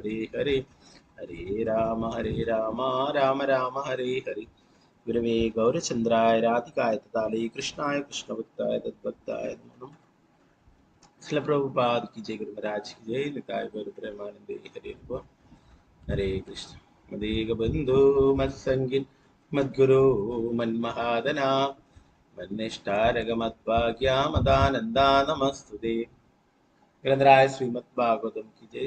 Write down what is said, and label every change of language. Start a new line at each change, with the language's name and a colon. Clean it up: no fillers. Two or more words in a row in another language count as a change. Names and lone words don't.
Sanskrit: ഹരേ ഹരേ ഹരേ രാമ രാമ രാമ ഹരേ ഹരേ. ഗുരവേ ഗൗരചന്ദ്രായ രാധികായ തഥാലേ കൃഷ്ണായ കൃഷ്ണഭക്തായ തദ്ഭക്തായ നമഃ.
Hindi: श्रील प्रभुपाद की जय, गुरु महाराज की जय,
Bangla: নিতাই গৌর প্রেমানন্দে
Hindi: हरे हरे कृष्ण।
Sanskrit: मदेग बंधु मत्संगी मद्गुरु मन्महादना मन्निष्ठारग मद्भाग्या मदानंदा नमस्तुते।
Hindi: ग्रंथराय श्रीमद् भागवतम की जय।